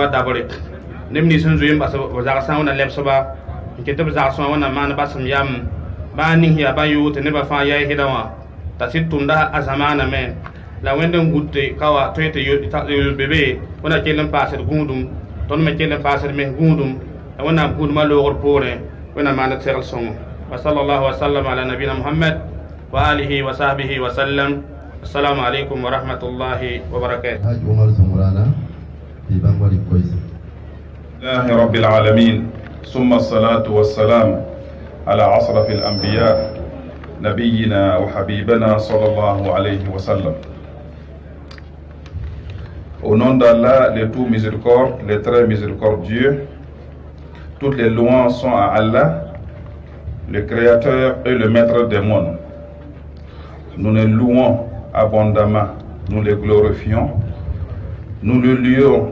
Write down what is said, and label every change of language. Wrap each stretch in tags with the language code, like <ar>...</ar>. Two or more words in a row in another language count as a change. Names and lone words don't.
<ro>dabre neb nins sẽn zoe n bas b zagsã wẽnna lɛbsba n ket b zagsẽ wã wẽnna maan basem yam bãa ning yaa bã yʋʋ tɩ nebã fãa yaɩsda wã t'a sɩd tʋmda a zamaaname la wẽnd n gũd tɩ ka wa tõe tɩ yol-bebe wẽnna kell n paasd gũudum tõnd me kell n paasd mes gũudum la wẽnnaam gũudmã loogr poorẽ wẽnna maan d segl sõngo wa</ro> <ar>صلى الله وسلم على نبينا محمد وعلى آله وصحبه وسلم السلام عليكم ورحمة الله وبركاته.</ar> <ro>Haji Umar Zamurana di Bangwali Kois.</ro> <ar>الحمد لله رب العالمين. ثم الصلاة والسلام على أشرف الأنبياء نبينا وحبيبنا صلى الله عليه وسلم.</ar> <fr>Au nom d'Allah, le tout miséricorde, le très miséricordieux, toutes les louanges sont à Allah, le Créateur et le Maître des mondes. Nous le louons abondamment, nous le glorifions, nous le lions.</fr>